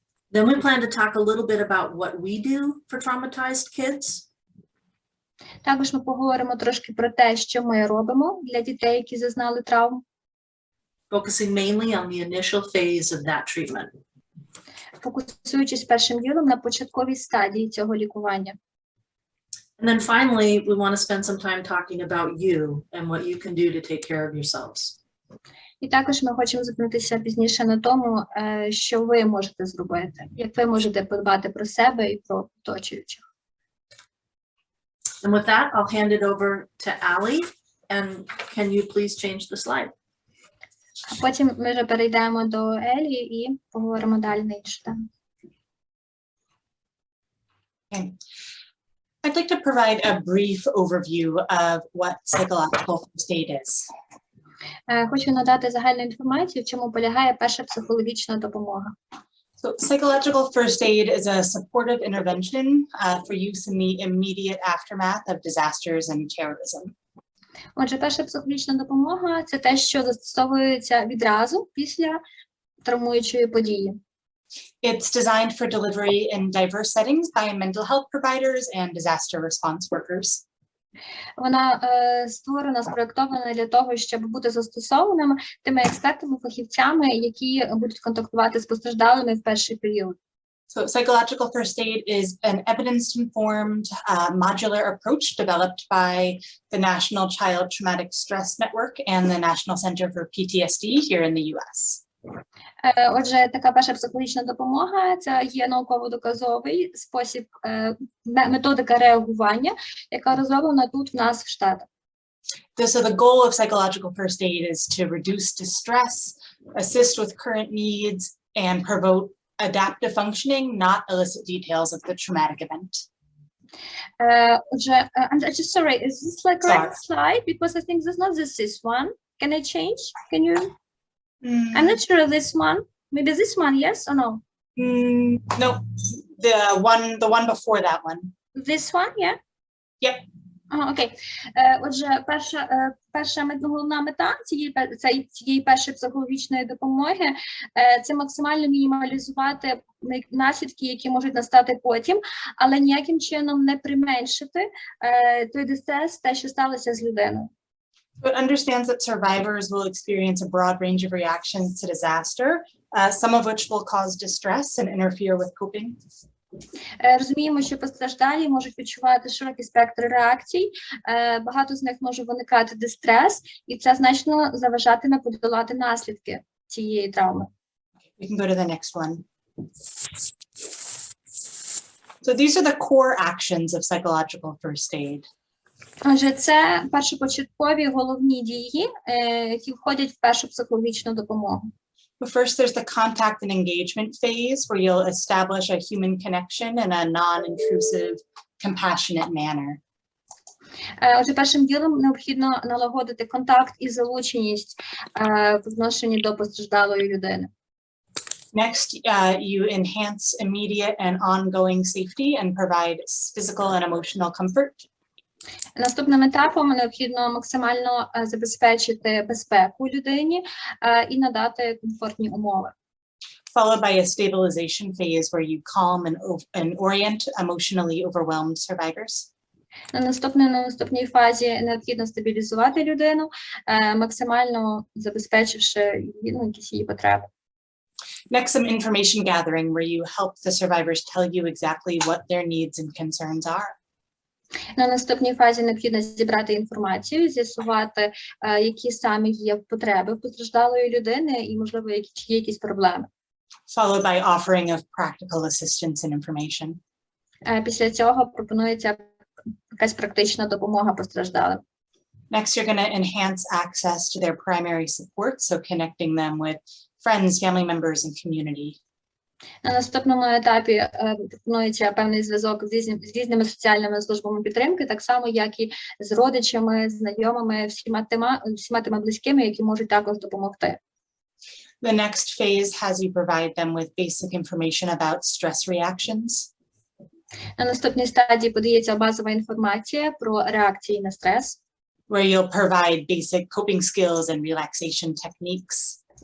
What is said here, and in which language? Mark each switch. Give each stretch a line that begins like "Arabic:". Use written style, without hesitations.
English: Then we plan to talk a little bit about what we do for traumatized kids.
Ukrainian: Також ми поговоримо трошки про те, що ми робимо для дітей, які зазнали травм.
English: Focusing mainly on the initial phase of that treatment.
Ukrainian: Фокусуючись першим ділом на початковій стадії цього лікування.
English: And then finally, we want to spend some time talking about you and what you can do to take care of yourselves.
Ukrainian: І також ми хочемо зупинитися пізніше на тому, що ви можете зробити, як ви можете подбати про себе і про оточуючих.
English: And with that, I'll hand it over to Allie, and can you please change the slide?
Ukrainian: А потім ми вже перейдемо до Елі і поговоримо далі на іншу тему.
English: Okay. I'd like to provide a brief overview of what psychological first aid is.
Ukrainian: Хочу надати загальну інформацію, в чому полягає перша психологічна допомога.
English: So psychological first aid is a supportive intervention for use in the immediate aftermath of disasters and terrorism.
Ukrainian: Отже, перша психологічна допомога – це те, що застосовується відразу після травмуючої події.
English: It's designed for delivery in diverse settings by mental health providers and disaster response workers.
Ukrainian: Вона створена, спроєктована для того, щоб бути застосованими тими експертами, фахівцями, які будуть контактувати з постраждалими в перший період.
English: So psychological first aid is an evidence-informed, modular approach developed by the National Child Traumatic Stress Network and the National Center for PTSD here in the US.
Ukrainian: Отже, така перша психологічна допомога – це є науково-доказовий спосіб, методика реагування, яка розроблена тут в нас в Штатах.
English: So the goal of psychological first aid is to reduce distress, assist with current needs, and promote adaptive functioning, not elicit details of the traumatic event.
Ukrainian: Отже,
English: I'm just sorry, is this like a right slide? Because I think this not this one. Can I change? Can you? I'm not sure of this one. Maybe this one, yes or no? No, the one before that one. This one, yeah? Yep.
Ukrainian: Окей. Отже, перша головна мета цієї першої психологічної допомоги – це максимально мінімалізувати наслідки, які можуть настати потім, але ніяким чином не применшити той дистрес, те, що сталося з людиною.
English: It understands that survivors will experience a broad range of reactions to disaster, some of which will cause distress and interfere with coping.
Ukrainian: Розуміємо, що постраждалі можуть відчувати широкий спектр реакцій, багато з них може виникати дистрес, і це значно заважатиме подолати наслідки цієї травми.
English: We can go to the next one. So these are the core actions of psychological first aid.
Ukrainian: Отже, це першопочаткові головні дії, які входять в першу психологічну допомогу.
English: But first, there's the contact and engagement phase where you'll establish a human connection in a non-intrusive, compassionate manner.
Ukrainian: Отже, першим ділом необхідно налагодити контакт і залученість в відношенні до постраждалої людини.
English: Next, you enhance immediate and ongoing safety and provide physical and emotional comfort.
Ukrainian: Наступним етапом необхідно максимально забезпечити безпеку людині і надати комфортні умови.
English: Followed by a stabilization phase where you calm and orient emotionally overwhelmed survivors.
Ukrainian: На наступній фазі необхідно стабілізувати людину, максимально забезпечивши якісь її потреби.
English: Next, some information gathering where you help the survivors tell you exactly what their needs and concerns are.
Ukrainian: На наступній фазі необхідно зібрати інформацію, з'ясувати, які саме є потреби постраждалої людини і, можливо, чи є якісь проблеми.
English: Followed by offering of practical assistance and information.
Ukrainian: Після цього пропонується якась практична допомога постраждалим.
English: Next, you're going to enhance access to their primary support, so connecting them with friends, family members, and community.
Ukrainian: На наступному етапі пропонується певний зв'язок з різними соціальними службами підтримки, так само, як і з родичами, знайомими, всіма тими близькими, які можуть також допомогти.
English: The next phase has you provide them with basic information about stress reactions.
Ukrainian: На наступній стадії подається базова інформація про реакції на стрес.
English: Where you'll provide basic coping skills and relaxation techniques.